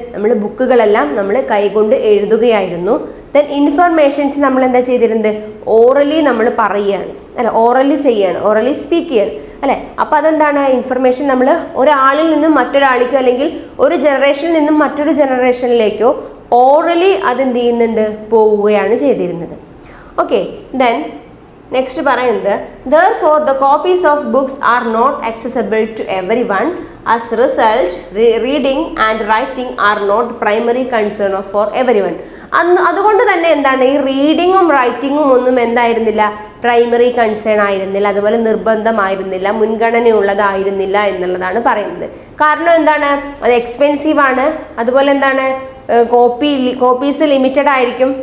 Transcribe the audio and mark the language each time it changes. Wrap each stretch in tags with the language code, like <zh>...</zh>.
<ml>നമ്മൾ ബുക്കുകളെല്ലാം നമ്മൾ കൈകൊണ്ട് എഴുതുകയായിരുന്നു. ദെൻ ഇൻഫർമേഷൻസ് നമ്മൾ എന്താ ചെയ്തിരുന്നത്? ഓറലി നമ്മൾ പറയുകയാണ് അല്ലെ, ഓറലി ചെയ്യാണ്, ഓറലി സ്പീക്ക് ചെയ്യാണ് അല്ലെ. അപ്പോൾ അതെന്താണ് ഇൻഫർമേഷൻ നമ്മൾ ഒരാളിൽ നിന്നും മറ്റൊരാളിക്കോ അല്ലെങ്കിൽ ഒരു ജനറേഷനിൽ നിന്നും മറ്റൊരു ജനറേഷനിലേക്കോ ഓറലി അതെന്ത് ചെയ്യുന്നുണ്ട്? പോവുകയാണ് ചെയ്തിരുന്നത്.</ml> <en>Okay, then next പറയുന്നത് therefore the copies of books are not accessible to everyone. as result reading and writing are not primary concern for everyone.</en> <ml>അതുകൊണ്ട് തന്നെ എന്താണ് ഈ റീഡിങ്ങും റൈറ്റിങ്ങും ഒന്നും എന്തായിരുന്നില്ല? പ്രൈമറി കൺസേൺ ആയിരുന്നില്ല, അതുപോലെ നിർബന്ധമായിരുന്നില്ല, മുൻഗണനയുള്ളതായിരുന്നില്ല എന്നുള്ളതാണ് പറയുന്നത്. കാരണം എന്താണ്? അത് എക്സ്പെൻസീവ് ആണ്. അതുപോലെ എന്താണ് കോപ്പീസ് ലിമിറ്റഡ് ആയിരിക്കും.</ml>